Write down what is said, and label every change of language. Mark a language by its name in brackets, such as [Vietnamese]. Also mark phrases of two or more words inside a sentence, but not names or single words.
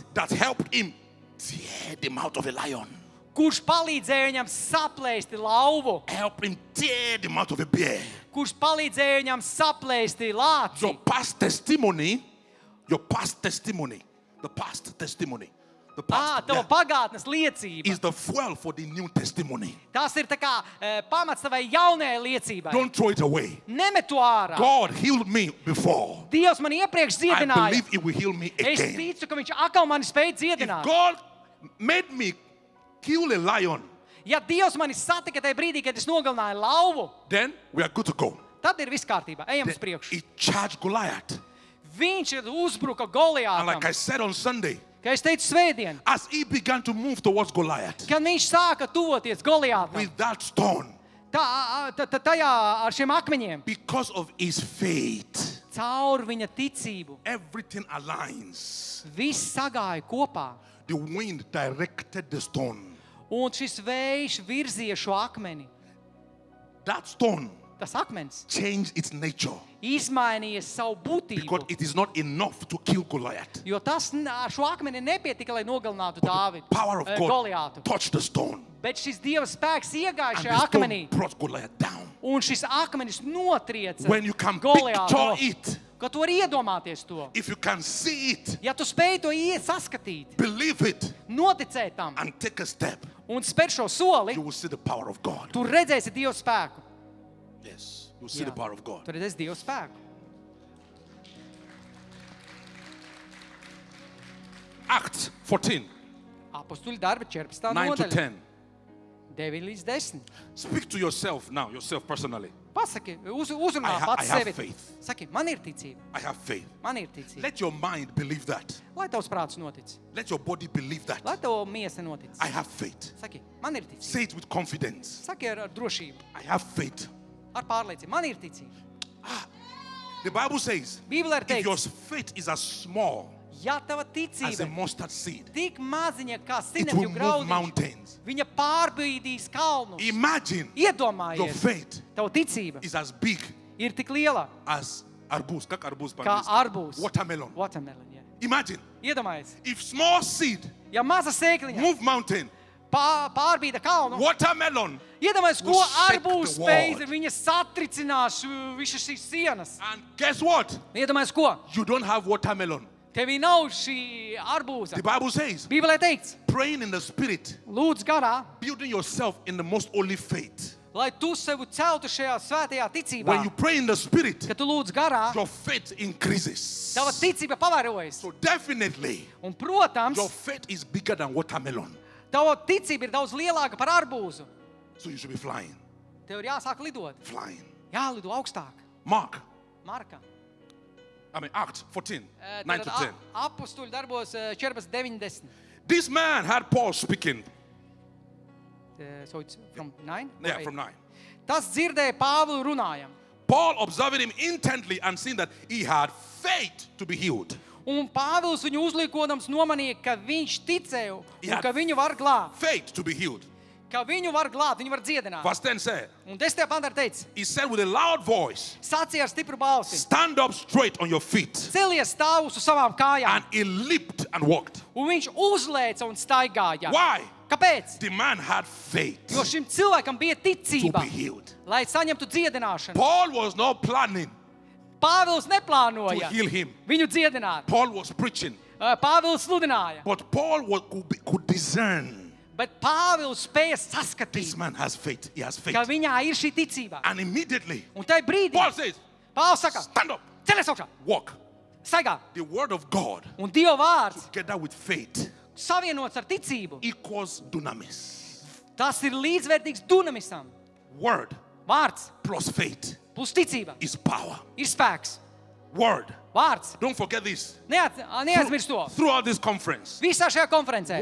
[English] that helped him tear the mouth of a lion. [Latvian] Kurš palīdzēja viņam saplēsti lauvu. [English] Help him tear the mouth of a bear. [Latvian] Kurš palīdzēja viņam saplēsti lāci. [English] Your past testimony, the past testimony The past. [Latvian] Tava pagātnes liecība. [English] Is the fuel for the new testimony. [Latvian] Tas ir tā kā pamats tavai jaunajai liecībai. [English] Don't throw it away. [Latvian] Nemet to ārā. [English] God healed me before. [Latvian] Dievs man iepriekš [English] I [Latvian] dziedināja. [English] believe He will heal me [Latvian] Es [English] again. [Latvian] ticu, ka viņš atkal mani spēj [English] If [Latvian] dziedināt. [English] God made me kill a lion, [Latvian] Ja Dievs mani satika tajā brīdī, kad es nogalināju lauvu, [English] then we are good to go. [Latvian] tad ir viss kārtībā. Ejam uz [English] Then [Latvian] priekšu. [English] He charged Goliath. [Latvian] Viņš ir uzbruka [English] And like I [Latvian] Goliātam. [English] said on Sunday, [Latvian] Kā es teicu svētdien, [English] as he began to move towards Goliath [Latvian] kad viņš sāka tuvoties Goliātam, [English] with that stone, [Latvian] tajā ar šiem akmeņiem, [English] because of his faith, [Latvian] caur viņa ticību, [English] everything aligns. [Latvian] viss sagāja kopā. [English] The wind directed the stone. [Latvian] Un šis vējš virzīja šo akmeni. [English] That stone [Latvian] Tas akmens [English] changed its nature [Latvian] izmainīja savu [English] because [Latvian] būtību. [English] it is not enough to kill Goliath. [Latvian] Jo tas ar šo akmeni nepietika, lai nogalinātu [English] But [Latvian] Dāvidu, [English] the power of God [Latvian] Goliātu. [English] touched the stone, [Latvian] Bet šis Dieva spēks iegāja [English] and [Latvian] šajā [English] the stone [Latvian] akmenī. [English] brought Goliath down. [Latvian] Un šis akmenis notrieca [English] When you can [Latvian] Goliātu. [English] picture it, [Latvian] Ka tu vari iedomāties to. [English] if you can see it, [Latvian] Ja tu spēj to saskatīt, [English] believe it, [Latvian] noticēt tam [English] and take a step, [Latvian] un spēr šo soli, [English] you will see the power of God. [Latvian] tu redzēsi Dieva spēku. [English] Yes, you will see [Latvian] Jā. [English] the power of God. [Latvian] Tu redzēsi Dieva spēku. [English] Acts 14, [Latvian] Apostuļu darbi 14. [English] 9 to [Latvian] nodaļa. [English] 10. [Latvian] 9 līdz 10. [English] Speak to yourself now, yourself personally. [Latvian] Pasaki, uzrunā [English] I [Latvian] pats [English] have [Latvian] sevi. [English] faith. [Latvian] Saki, man ir ticība. [English] I have faith. [Latvian] Man ir ticība. [English] Let your mind believe that. [Latvian] Lai tavs prāts notic. [English] Let your body believe that. [Latvian] Lai tavu miesa notic. [English] I have faith. [Latvian] Saki, man ir ticība. [English] Say it with confidence. [Latvian] Saki ar drošību, [English] I have faith. [Latvian] ar pārliecību. Man ir ticība. [English] The Bible says, [Latvian] Bībelē ir [English] if your [Latvian] teikts, [English] faith is as small [Latvian] ja tava [English] as a [Latvian] ticība [English] mustard seed, [Latvian] tik maziņa kā [English] it will [Latvian] sinepju [English] move [Latvian] graudiņš, [English] mountains. [Latvian] viņa pārbīdīs kalnus. [English] Imagine your [Latvian] Iedomājies, [English] faith [Latvian] tava ticība [English] is as big [Latvian] ir tik liela [English] as arbuz. [Russian] Как arbuz [Latvian] kā [Russian] по-английски? [Latvian] arbūs. [English] Watermelon. [Latvian] Watermelon, jā. [English] Imagine [Latvian] Iedomājies, [English] if small seed [Latvian] ja maza sēkliņa [English] move mountain, [Latvian] pārbīda kalnu, [English] watermelon, [Latvian] iedomājies, ko [English] will shake [Latvian] arbūs [English] the [Latvian] spēj, [English] world. [Latvian] viņa satricinās visas šīs sienas. [English] and guess what? [Latvian] Iedomājies, ko? [English] You don't have watermelon. [Latvian] Tevī nav šī arbūza. [English] The Bible says, [Latvian] Bībelē teikts, [English] praying in the spirit, [Latvian] lūdz garā, [English] building yourself in the most holy faith. [Latvian] lai tu sevi celtu šajā svētajā ticībā. [English] When you pray in the spirit, [Latvian] Kad tu lūdz garā, [English] your faith increases. [Latvian] tava ticība pavarojas. [English] So definitely, [Latvian] Un, protams, [English] your faith is bigger than watermelon. [Latvian] tava ticība ir daudz lielāka par arbūzu. [English] So you should be flying, [Latvian] Tev ir jāsāk lidot. [English] flying. [Latvian] Jālido augstāk. [English] Mark, [Latvian] Marka. [English] Acts 14, 9 to 10. [Latvian] Apostuļu darbos 14:90. [English] This man had Paul speaking. So it's from 9? Yeah, from 9. [Latvian] Tas dzirdēja Pāvilu runājam. [English] Paul observing him intently and seeing that he had faith to be healed. [Latvian] Un Pāvils viņu uzliekodams nomanīja, ka viņš ticēja un Jā. ka viņu var glābt. [English] Faith to be healed. [Latvian] Ka viņu var glābt, viņu var dziedināt. [English] Verse 10 said, [Latvian] Un 10. pantā teica, [English] he said with a loud voice, [Latvian] sacīja ar stipru balsi, [English] stand up straight on your feet. [Latvian] celies stāvus uz savām kājām. [English] And he leaped and walked. [Latvian] Un viņš uzlēca un staigāja. [English] Why? [Latvian] Kāpēc? [English] The man had faith [Latvian] Jo šim cilvēkam bija [English] to [Latvian] ticība, [English] be healed. [Latvian] lai saņemtu dziedināšanu. [English] Paul was not planning [Latvian] Pāvils [English] to [Latvian] neplānoja [English] heal him. [Latvian] viņu dziedināt. [English] Paul was preaching. [Latvian] Pāvils sludināja, [English] But Paul could discern. [Latvian] bet Pāvils spēja [English] This [Latvian] saskatīt, [English] man has faith. He has faith. [Latvian] ka viņā ir šī ticība. [English] And immediately, [Latvian] Un tajā brīdī [English] Paul says, [Latvian] Pāvils saka, [English] stand up, [Latvian] celies augšā, [English] walk. [Latvian] staigā. [English] The word of God [Latvian] Un Dieva vārds [English] together with faith [Latvian] savienots ar ticību. [English] equals dunamis. [Latvian] Tas ir līdzvērtīgs dunamisam. [English] Word [Latvian] Vārds [English] plus faith [Latvian] plus ticība [English] is power. [Latvian] ir spēks. [English] Word. [Latvian] Vārds. [English] Don't forget this. [Latvian] Neaizmirst to. [English] Throughout this conference, [Latvian] Visā šajā konferencē.